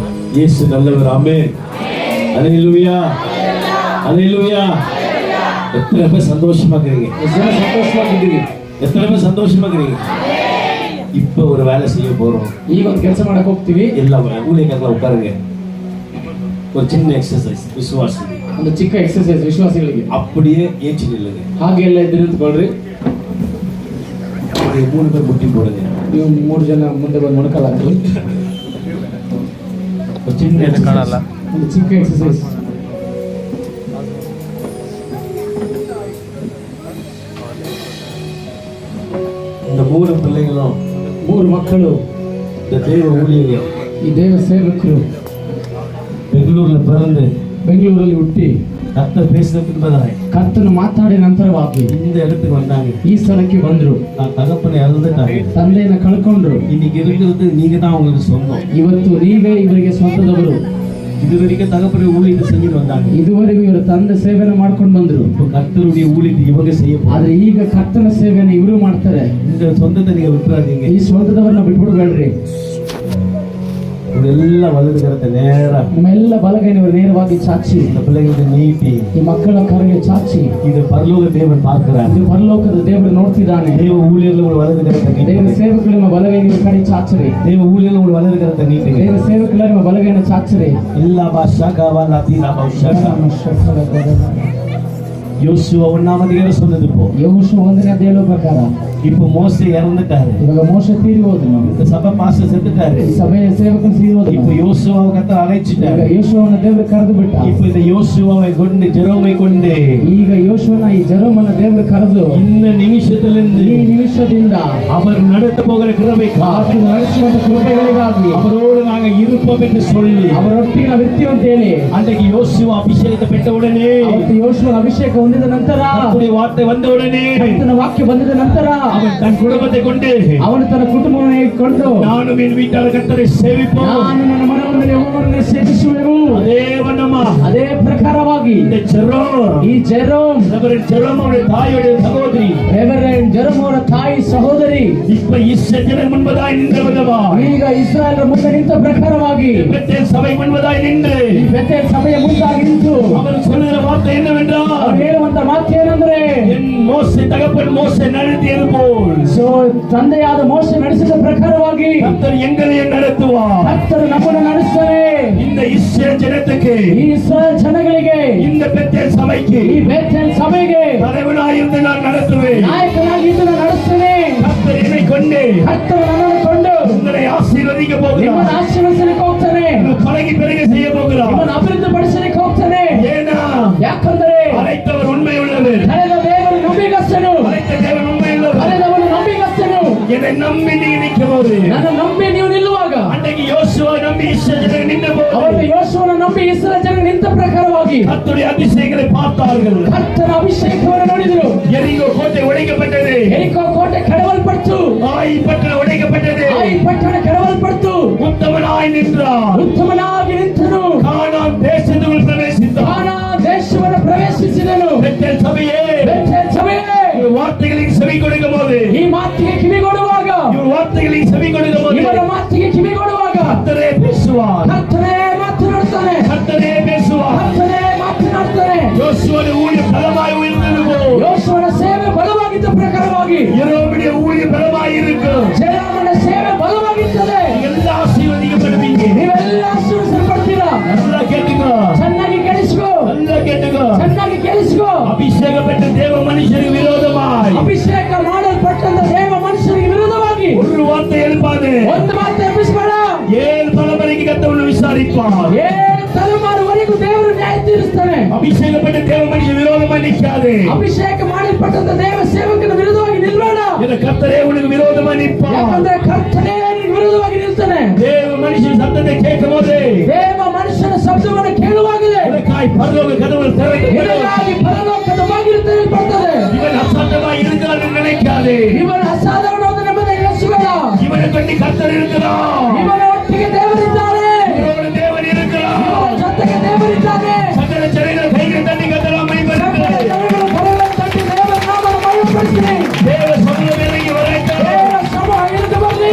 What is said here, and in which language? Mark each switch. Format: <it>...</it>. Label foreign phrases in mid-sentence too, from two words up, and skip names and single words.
<ta>இயேசு நல்லவர். ஆமென். அல்லேலூயா. அல்லேலூயா. எத்தனை பேர் சந்தோஷமா இருக்கிறீங்க? எத்தனை பேர் சந்தோஷமா இருக்கிறீங்க? இப்ப ஒரு வேலை செய்ய போறோம்.</ta> <kn>ಈಗ ಒಂದು ಕೆಲಸ ಮಾಡಕ್ ಹೋಗ್ತೀವಿ.</kn> <ta>ಎಲ್ಲ ஊழியக்காரங்கள உட்காருங்க. ஒரு சின்ன எக்ஸசைஸ் விசுவாசி.</ta> <kn>ಒಂದು ಚಿಕ್ಕ ಎಕ್ಸರ್ಸೈಸ್ ವಿಶ್ವಾಸಿಗಳಿಗೆ.</kn> <ta>அப்படியே ஏச்சி நில்லுங்க.</ta> <kn>ಹಾಗೆ ಎಲ್ಲ ಎದ್ದು ನಿಂತ್ಕೊಳ್ರಿ.</kn> <ta>அப்படியே 3 பேர் முட்டி போடுங்க.</ta> <kn>ನೀವು 3 ಜನ ಮುಂದೆ ಬಂದು ಮೊಣಕಾಲಾಗ್ರಿ.</kn> <ta>ஒரு சின்ன எக்ஸசைஸ்.</ta> <kn>ಒಂದು ಚಿಕ್ಕ ಎಕ್ಸರ್ಸೈಸ್.</kn> <ta>இந்த 3 பிள்ளைகளும்</ta> <kn>3 ಮಕ್ಕಳು</kn> <ta>இந்த தேவ ஊழியர்கள்</ta> <kn>ಈ ದೇವ ಸೇವಕರು</kn> <ta>பெங்களூர்ல பிறந்து</ta> <kn>ಬೆಂಗಳೂರಲ್ಲಿ ಹುಟ್ಟಿ</kn> <ta>கர்த்தர் பேசினதுக்கு பின்பதாய்</ta> <kn>ಕರ್ತನು ಮಾತಾಡಿದ ನಂತರವಾಗಿ</kn> <ta>இந்த இடத்துக்கு வந்தாங்க.</ta> <kn>ಈ ಸ್ಥಳಕ್ಕೆ ಬಂದ್ರು.</kn> <ta>நான் தகப்பனை இழந்துட்டாங்க.</ta> <kn>ತಂದೆಯನ್ನ ಕಳ್ಕೊಂಡ್ರು.</kn> <ta>இன்னைக்கு இருக்கிறது நீங்க தான் உங்களுக்கு சொந்தம்.</ta> <kn>ಇವತ್ತು ನೀವೇ ಇವರಿಗೆ ಸ್ವಂತದವರು.</kn> <ta>இது வரைக்கும் தகப்பனை ஊழியத்தை செஞ்சுட்டு வந்தாங்க.</ta> <kn>ಇದುವರೆಗೂ ಇವರು ತಂದೆ ಸೇವೆನ ಮಾಡ್ಕೊಂಡು ಬಂದ್ರು.</kn> <ta>இப்போ கர்த்தருடைய ஊழியத்தை இவங்க செய்ய போறாங்க.</ta> <kn>ಆದ್ರೆ ಈಗ ಕರ್ತನ ಸೇವೆನ ಇವರು ಮಾಡ್ತಾರೆ.</kn> <ta>இந்த சொந்தத்தை நீங்க விட்டுறாதீங்க.</ta> <kn>ಈ ಸ್ವಂತದವರನ್ನ ಬಿಟ್ಬಿಡ್ಬೇಡ್ರಿ.</kn> <ta>ಎಲ್ಲ வலது கரத்தை நேரா</ta> <kn>ನಿಮ್ಮೆಲ್ಲ ಬಲಗೈ ನೀವು ನೇರವಾಗಿ ಚಾಚಿ</kn> <ta>இந்த பிள்ளைகளுக்கு நீட்டி</ta> <kn>ಈ ಮಕ್ಕಳ ಕರೆಗೆ ಚಾಚಿ.</kn> <ta>இது பரலோக தேவன் பார்க்கிறார்.</ta> <kn>ಇದು ಪರಲೋಕದ ದೇವರು ನೋಡ್ತಿದ್ದಾನೆ.</kn> <ta>தேவ ஊழியர்கள் உங்க வலது கரத்தை</ta> <kn>ದೇವ</kn> <ta>நீட்டுங்க.</ta> <kn>ಸೇವಕರು ನಿಮ್ಮ ಬಲಗೈ ನೀವು ಕಡೆ ಚಾಚರಿ.</kn> <ta>தேவ ஊழியர்கள் உங்க வலது கரத்தை நீட்டுங்க.</ta> <kn>ದೇವ ಸೇವಕರು ನಿಮ್ಮ ಬಲಗೈನ ಚಾಚರಿ.</kn> <ta>இல்லா பாஷா காவலா தீனா பாஷா யோசுவா 1ஆம் அதிகாரம் சொன்னது போ.</ta> <kn>ಯೆಹೋಶುವ 1ನೇ ಅಧ್ಯಾಯದ ಪ್ರಕಾರ</kn> <ta>இப்போ மோசே இறந்துட்டாரு.</ta> <kn>ಇವಾಗ ಮೋಶೆ ತೀರಿ ಹೋದನು.</kn> <ta>இந்த சபை பாஸ்டர் செத்துட்டாரு.</ta> <kn>ಈ ಸಭೆಯ ಸೇವಕನು ತೀರಿ ಹೋದನು.</kn> <ta>இப்போ யோசுவாவை கர்த்தர் அழைச்சிட்டாரு.</ta> <kn>ಈಗ ಯೆಹೋಶುವನ ದೇವರು ಕರೆದು ಬಿಟ್ಟ.</kn> <ta>இப்போ இந்த யோசுவாவை கொண்டு ஜெரோமை கொண்டு</ta> <kn>ಈಗ ಯೆಹೋಶುವನ ಈ ಜೆರೋಮನ ದೇವರು ಕರೆದು</kn> <ta>இந்த நிமிஷத்திலிருந்து</ta> <kn>ಈ ನಿಮಿಷದಿಂದ</kn> <ta>அவர் நடத்த போகிற கிருபைக்காக</ta> <kn>ಆತನು ನಡೆಸುವಂತ ಕೃಪೆಗಳಿಗಾಗಿ</kn> <ta>அவரோடு நாங்க இருப்போம் என்று சொல்லி</ta> <kn>ಅವರೊಟ್ಟಿಗೆ ನಾವು ಇರ್ತೀವಿ ಅಂತ ಹೇಳಿ</kn> <ta>அன்றைக்கு யோசுவா அபிஷேகத்தை பெற்ற உடனே</ta> <kn>ಅವತ್ತು ಯೆಹೋಶುವನ ಅಭಿಷೇಕ ಹೊಂದಿದ ನಂತರ</kn> <ta>கர்த்தருடைய வார்த்தை வந்த உடனே</ta> <kn>ಕರ್ತನ ವಾಕ್ಯ ಬಂದಿದ ನಂತರ</kn> <ta>அவன் தன் குடும்பத்தை கொண்டு</ta> <kn>ಅವನು ತನ್ನ ಕುಟುಂಬವನ್ನು ಇಟ್ಟುಕೊಂಡು</kn> <ta>நானும் என் வீட்டார் கர்த்தரை சேவிப்போம்.</ta> <kn>ನಾನು ನನ್ನ ಮನವನ್ನು ಯೆಹೋವನನ್ನು ಸೇವಿಸುವೆನು.</kn> <ta>அதே வண்ணமா</ta> <kn>ಅದೇ ಪ್ರಕಾರವಾಗಿ</kn> <ta>இந்த ஜெரோம்</ta> <kn>ಈ ಜೆರೋಮ್</kn> <ta>ரெவரண்ட் ஜெரோம் அவருடைய தாயோடைய சகோதரி</ta> <kn>ರೆವರೆಂಡ್ ಜೆರೋಮ್ ಅವರ ತಾಯಿ ಸಹೋದರಿ</kn> <ta>இப்ப இஸ்ரவேல் முன்பதாய் நின்றவதவா</ta> <kn>ಈಗ ಇಸ್ರಾಯೇಲರ ಮುಂದೆ ನಿಂತ ಪ್ರಕಾರವಾಗಿ</kn> <ta>பெத்தேல் சபை முன்பதாய் நின்று</ta> <kn>ಈ ಬೆಥೆಲ್ ಸಭೆಯ ಮುಂದಾಗಿ ನಿಂತು</kn> <ta>அவர் சொல்லுகிற வார்த்தை என்னவென்றால்</ta> <kn>ಅವರು ಹೇಳುವಂತ ಮಾತು ಏನಂದ್ರೆ</kn> <ta>என் மோசே தகப்பன் மோசே நடத்தியது போல்</ta> <kn>ಸೊ ತಂದೆಯಾದ ಮೋಶೆ ನಡೆಸಿದ ಪ್ರಕಾರವಾಗಿ</kn> <ta>கர்த்தர் எங்களையும் நடத்துவார்.</ta> <kn>ಕರ್ತರು ನಮ್ಮನ್ನು ನಡೆಸ್ತಾರೆ.</kn> <ta>இந்த இஸ்ரவேல் ஜனத்துக்கு</ta> <kn>ಈ ಇಸ್ರಾಯೇಲ್ ಜನಗಳಿಗೆ</kn> <ta>இந்த பெத்தேல் சபைக்கு</ta> <kn>ಈ ಬೆಥೆಲ್ ಸಭೆಗೆ</kn> <ta>தலைவனாய் இருந்து நான் நடத்துவேன்.</ta> <kn>ನಾಯಕನಾಗಿ ಇದ್ದು ನಾನು ನಡೆಸ್ತೇನೆ.</kn> <ta>கர்த்தர் என்னை கொண்டு</ta> <kn>ಕರ್ತರು ನನ್ನನ್ನು ಕೊಂಡು</kn> <ta>உங்களை ஆசீர்வதிக்க போகிறார்.</ta> <kn>ನಿಮ್ಮನ್ನು ಆಶೀರ್ವದಿಸಲಿಕ್ಕೆ ಹೋಗ್ತಾನೆ.</kn> <ta>பழகி பெருக செய்ய போகிறார்.</ta> <kn>ನಿಮ್ಮನ್ನು ಅಭಿವೃದ್ಧಿ ಪಡಿಸಲಿಕ್ಕೆ ಹೋಗ್ತಾನೆ.</kn> <ta>ஏனா</ta> <kn>ಯಾಕಂದರೆ</kn> <ta>அழைத்தவர் உண்மை உள்ளவர்.</ta> <kn>ಕರೆದ ದೇವರು ನಂಬಿಗಸ್ತನು.</kn> <ta>அழைத்த தேவன் உண்மை உள்ளவர்.</ta> <kn>ಕರೆದವನು ನಂಬಿಗಸ್ತನು.</kn> <ta>என்னை நம்பி நீ நிற்கும் போது</ta> <kn>ನನ್ನ ನಂಬಿ ನೀವು ನಿಲ್ಲುವಾಗ</kn> <ta>அன்றைக்கு யோசுவா நம்பி இஸ்ரவேல் நின்ற போது</ta> <kn>ಅವತ್ತು ಯೆಹೋಶುವನ ನಂಬಿ ಇಸ್ರಾಯೇಲ್ ಜನ ನಿಂತ ಪ್ರಕಾರವಾಗಿ</kn> <ta>கர்த்தருடைய அபிஷேகத்தை பார்த்தார்கள்.</ta> <kn>ಕರ್ತನ ಅಭಿಷೇಕವನ್ನು ನೋಡಿದರು.</kn> <ta>எரிகோ கோட்டை உடைக்கப்பட்டது.</ta> <kn>ಎರಿಕೋ ಕೋಟೆ ಕೆಡವಲ್ಪಟ್ಟು</kn> <ta>ஆயி பட்டணம் உடைக்கப்பட்டது.</ta> <kn>ಆಯಿ ಪಟ್ಟಣ ಕೆಡವಲ್ಪಟ್ಟು</kn> <ta>உத்தமனாய் நின்றார்.</ta> <kn>ಉತ್ತಮನಾಗಿ ನಿಂತನು.</kn> <ta>கானான் தேசத்துக்குள் பிரவேசித்தார்.</ta> <kn>ಕಾನಾ ದೇಶವನ್ನು ಪ್ರವೇಶಿಸಿದನು.</kn> <ta>பெத்தேல் சபையே</ta> <kn>ಬೆಥೆಲ್ ಸಭೆಯೇ</kn> <ta>இவர் வார்த்தைகளுக்கு செவி கொடுக்கும் போது</ta> <kn>ಈ ಮಾತಿಗೆ ಕಿವಿಗೊಡುವಾಗ</kn> <ta>இவர் வார்த்தைகளுக்கு செவி கொடுக்கும் போது</ta> <kn>ಇವರ ಮಾತಿಗೆ ಕಿವಿಗೊಡುವಾಗ</kn> <ta>கர்த்தரே பேசுவார்.</ta> <kn>ಕರ್ತನೇ ಮಾತನಾಡುತ್ತಾನೆ.</kn> <ta>கர்த்தரே பேசுவார்.</ta> <kn>ಕರ್ತನೇ ಮಾತನಾಡುತ್ತಾನೆ.</kn> <ta>யோசுவாவுடைய ஊழியம் பலமாய் உயர்ந்தது போல்</ta> <kn>ಯೆಹೋಶುವನ ಸೇವೆ ಬಲವಾಗಿದ್ದ ಪ್ರಕಾರವಾಗಿ</kn> <ta>யெரொபெயாமுடைய ஊழியம் பலமாய் இருக்கும்.</ta> <kn>ಜೆರೋಮನ ಸೇವೆ ಬಲವಾಗಿರ್ತದೆ.</kn> <ta>எல்லா ஆசீர்வதிக்கப்படுவீங்க.</ta> <kn>ನೀವೆಲ್ಲ ಆಶೀರ್ವದಿಸಲ್ಪಡ್ತೀರಾ.</kn> <ta>நல்லா கேட்டுக்கோ.</ta> <kn>ಚೆನ್ನಾಗಿ ಕೇಳಿಸ್ಕೋ.</kn> <ta>நல்லா கேட்டுக்கோ.</ta> <kn>ಚೆನ್ನಾಗಿ ಕೇಳಿಸ್ಕೋ.</kn> <ta>அபிஷேகப்பட்ட தேவ மனுஷருக்கு விரோதமாய்</ta> <kn>ಅಭಿಷೇಕ ಮಾಡಲ್ಪಟ್ಟಂತ ದೇವ ಮನುಷ್ಯರಿಗೆ ವಿರೋಧವಾಗಿ</kn> <ta>ஒரு வார்த்தை எழுப்பாது.</ta> <kn>ಒಂದು ಮಾತು ಎಬ್ಬಿಸಬೇಡ.</kn> <ta>7 தலைமுறைக்கு கர்த்தர் விசாரிப்பார்.</ta> <kn>7 ತಲೆಮಾರುವರೆಗೂ ದೇವರು ನ್ಯಾಯ ತೀರಿಸ್ತಾನೆ.</kn> <ta>அபிஷேகப்பட்ட தேவ மனுஷன் விரோதமாய் நிற்காது.</ta> <kn>ಅಭಿಷೇಕ ಮಾಡಲ್ಪಟ್ಟಂತ ದೇವ ಸೇವಕನ ವಿರುದ್ಧವಾಗಿ ನಿಲ್ಬೇಡ.</kn> <ta>இந்த கர்த்தரே உனக்கு விரோதமாய் நிற்பார்.</ta> <kn>ಯಾಕಂದ್ರೆ ಕರ್ತನೇ ನಿನಗೆ ವಿರುದ್ಧವಾಗಿ ನಿಲ್ತಾನೆ.</kn> <ta>தேவ மனுஷன் சத்தத்தை கேட்கும் போது</ta> <kn>ದೇವ ಮನುಷ್ಯನ ಶಬ್ದವನ್ನು ಕೇಳುವಾಗಲೇ</kn> <ta>உனக்காய் பரலோக கதவுகள் திறக்கப்படும்.</ta> <kn>ಇದಕ್ಕಾಗಿ ಪರಲೋಕದ ಬಾಗಿಲು ತೆರೆಯಲ್ಪಡುತ್ತದೆ.</kn> <ta>இவன் அசாந்தமாய் இருக்கிறான் என்று நினைக்காதே.</ta> <kn>ಇವನ ಅಸಾಧಾರಣವಾದ ನೆಮ್ಮದಿ ಎನಿಸಬೇಡ.</kn> <ta>இவனை கொண்டு கர்த்தர் இருக்கிறார்.</ta> <kn>ಇವನ ಒಟ್ಟಿಗೆ ದೇವರಿದ್ದಾನೆ.</kn> <ta>இவரோடு தேவன் இருக்கிறார்.</ta> <kn>ಇವನ ಜೊತೆಗೆ ದೇವರಿದ್ದಾನೆ.</kn> <ta>சகல ஜனங்கள் கைகளை தட்டி கர்த்தரை மகிமைப்படுத்துங்கள்.</ta> <kn>ಜನಗಳು ಕರಗಳನ್ನು ತಟ್ಟಿ ದೇವರ ನಾಮವನ್ನು ಮಹಿಮೆಪಡಿಸಿರಿ.</kn> <ta>தேவ சமூகம் இறங்கி வரட்டும்.</ta> <kn>ದೇವರ ಶ್ರಮ ಇಳಿದು ಬರಲಿ.</kn>